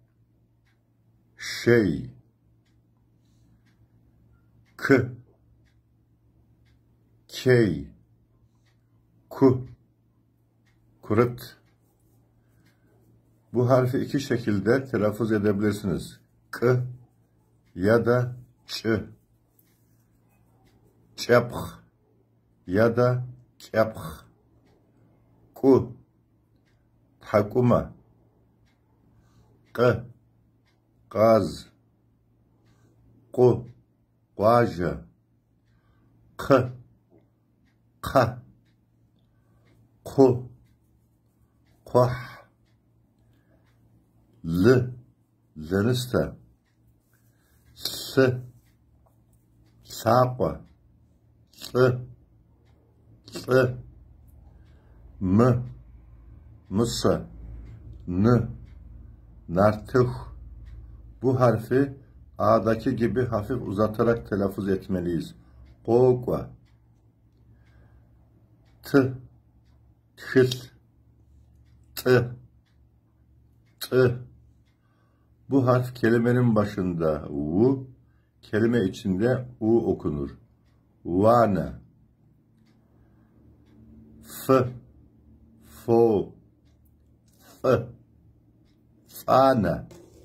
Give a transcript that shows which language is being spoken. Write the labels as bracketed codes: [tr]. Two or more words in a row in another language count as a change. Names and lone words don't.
[tr] Şey. K. Key. Ku. Kurut. Bu harfi iki şekilde telaffuz edebilirsiniz. K ya da ç. Çeph ya da keph. Ku. Takuma. K. Gaz. Ku. Guaja. K. Ka. Ku. Kuh. L. Zırısta. S. Sapa. S. S. M. Mısa. N. Nartıh. Bu harfi A'daki gibi hafif uzatarak telaffuz etmeliyiz. Kokwa. T. Tхil. T. T. Bu harf kelimenin başında U, kelime içinde U okunur. Vana. F. Fo. F. Fana.